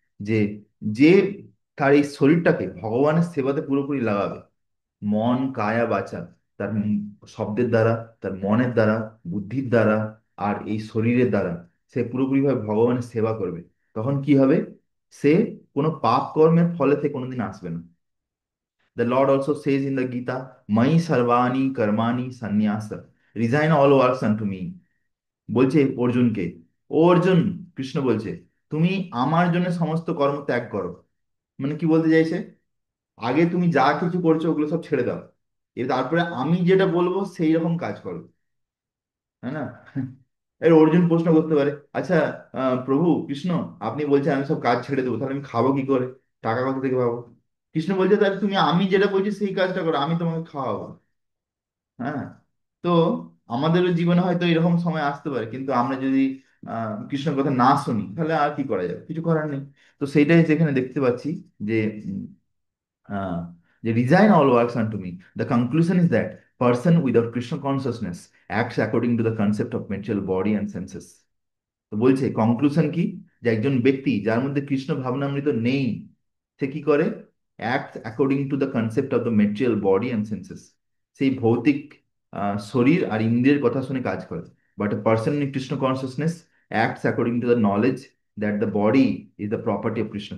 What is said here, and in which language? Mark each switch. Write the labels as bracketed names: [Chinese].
[Bangla] যে যে তার এই শরীরটাকে ভগবানের সেবাতে পুরোপুরি লাগাবে, মন কায়া বাচা, তার শব্দের দ্বারা, তার মনের দ্বারা, বুদ্ধির দ্বারা, আর এই শরীরের দ্বারা সে পুরোপুরিভাবে ভগবানের সেবা করবে, তখন কি হবে? সে কোনো পাপ কর্মের ফলে সে কোনোদিন আসবে না। [English] The Lord also says in the Gita, [Sanskrit] Mai sarvani karmani sannyasa, [English] resign all works unto me. [Bangla] বলছে অর্জুনকে, ও অর্জুন, কৃষ্ণ বলছে, তুমি আমার জন্য সমস্ত কর্ম ত্যাগ করো। মানে কি বলতে চাইছে? আগে তুমি যা কিছু করছো ওগুলো সব ছেড়ে দাও, এবার তারপরে আমি যেটা বলবো সেই রকম কাজ করো, তাই না? এর অর্জুন প্রশ্ন করতে পারে, আচ্ছা প্রভু কৃষ্ণ, আপনি বলছেন আমি সব কাজ ছেড়ে দেবো, তাহলে আমি খাবো কি করে, টাকা কোথা থেকে পাবো? কৃষ্ণ বলছে, তাহলে তুমি আমি যেটা বলছি সেই কাজটা করো, আমি তোমাকে খাওয়াবো। হ্যাঁ। তো আমাদেরও জীবনে হয়তো এরকম সময় আসতে পারে, কিন্তু আমরা যদি কৃষ্ণের কথা না শুনি তাহলে আর কি করা যাবে, কিছু করার নেই। তো সেইটাই যেখানে দেখতে পাচ্ছি যে উম, আহ, যে [English] resign all works unto me. The conclusion is that person without Krishna consciousness acts according to the concept of material body and senses. [Bangla] তো বলছে কনক্লুশন কি, যে একজন ব্যক্তি যার মধ্যে কৃষ্ণ ভাবনামৃত নেই, সে কি করে? [English] act according to the concept of the material body and senses, [Bangla] সেই ভৌতিক শরীর আর ইন্দ্রিয়ের কথা শুনে কাজ করে। [English] But a person in Krishna consciousness acts according to the knowledge that the body is the property of Krishna.